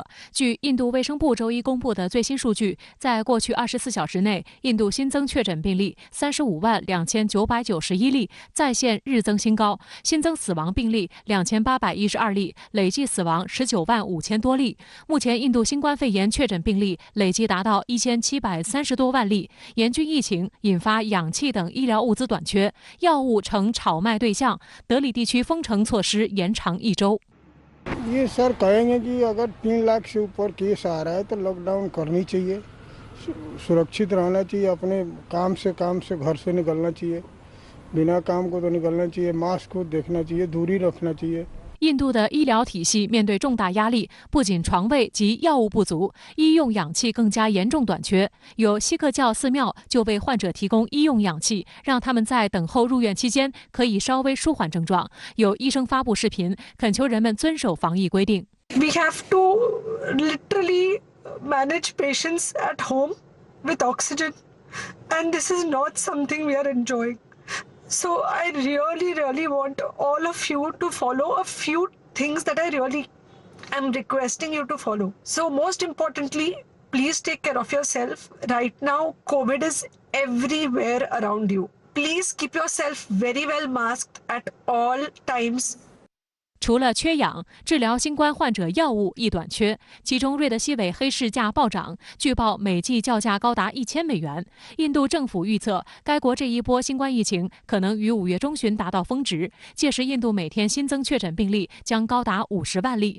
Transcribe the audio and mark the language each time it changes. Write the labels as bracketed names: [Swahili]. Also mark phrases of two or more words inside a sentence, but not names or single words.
[Chinese] 据印度卫生部周一公布的最新数据，在过去24小时内，印度新增确诊病例352991例，再现日增新高；新增死亡病例2812例，累计死亡195000多例。目前，印度新冠肺炎确诊病例累计达到1730多万例。严峻疫情引发氧气等医疗物资短缺，药物成炒卖对象。德里地区封城措施延长1周。 [Hindi] ये सर कहेंगे कि अगर 3 लाख से ऊपर केस आ रहा है तो लॉकडाउन करनी चाहिए, सुरक्षित रहना चाहिए, अपने काम से घर से निकलना चाहिए, बिना काम को तो निकलना चाहिए, मास्क को देखना चाहिए, दूरी रखना चाहिए। [Chinese] 印度的医疗体系面对重大压力，不仅床位及药物不足，医用氧气更加严重短缺。有锡克教寺庙就为患者提供医用氧气，让他们在等候入院期间可以稍微舒缓症状。有医生发布视频，恳求人们遵守防疫规定。 [English] We have to literally manage patients at home with oxygen, and this is not something we are enjoying. So I really want all of you to follow a few things that I really am requesting you to follow. So most importantly, please take care of yourself. Right now, COVID is everywhere around you. Please keep yourself very well masked at all times. [Chinese] 除了缺氧，治疗新冠患者药物亦短缺，其中瑞德西韦黑市价暴涨，据报每剂叫价高达$1000。印度政府预测，该国这一波新冠疫情可能于5月中旬达到峰值，届时印度每天新增确诊病例将高达50万例。